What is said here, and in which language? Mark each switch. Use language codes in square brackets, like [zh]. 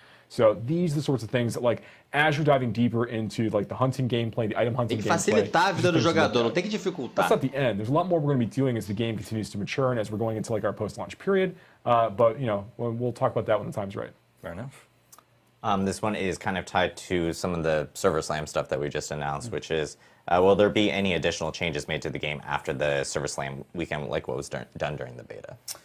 [en] So these are the sorts of things that, like, as you're diving deeper into like the hunting gameplay, the item hunting [pt] gameplay, tem que facilitar a vida do jogador, não tem que dificultar. [en] That's not the end. There's a lot more we're going to be doing as the game continues to mature and as we're going into like our post-launch period. But you know, we'll talk about that when the time's right. Fair enough. This one is kind of tied to some of the Server Slam stuff that we just announced, which is, will there be any additional changes made to the game after the Server Slam weekend, like what was done during the beta?